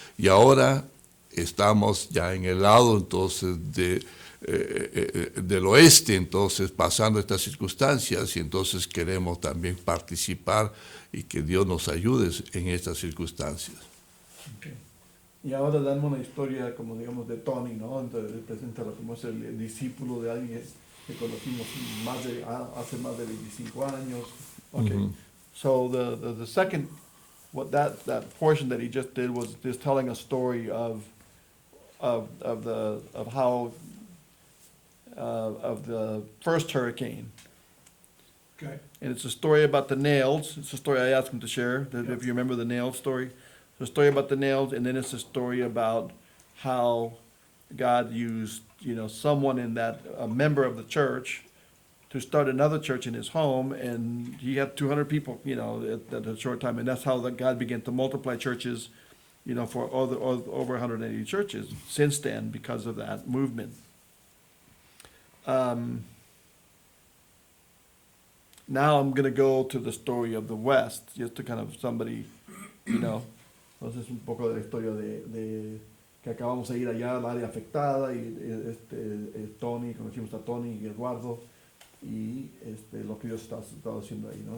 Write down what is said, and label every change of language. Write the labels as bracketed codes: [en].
[es] Y ahora estamos ya en el lado entonces del oeste, entonces pasando estas circunstancias, y entonces queremos también participar y que Dios nos ayude en estas circunstancias. [en] Okay. [es] Y ahora damos una historia como digamos de Tony, ¿no? Entonces preséntalo como es el discípulo de alguien que conocimos hace más de 25 años. [en] Okay. Mm-hmm. So the second, what that portion that he just did was just telling a story of how of the first hurricane. Okay. And it's a story about the nails. It's a story I asked him to share, if you remember the nail story. It's a story about the nails, and then it's a story about how God used, someone a member of the church, to start another church in his home, and he had 200 people, at a short time, and that's how God began to multiply churches, for over 180 churches since then because of that movement. Now I'm going to go to the story of the West, just to kind of somebody, [es] entonces un poco de la historia de que acabamos de ir allá al área afectada, y Tony, conocimos a Tony y Eduardo, y lo que Dios está haciendo ahí, ¿no?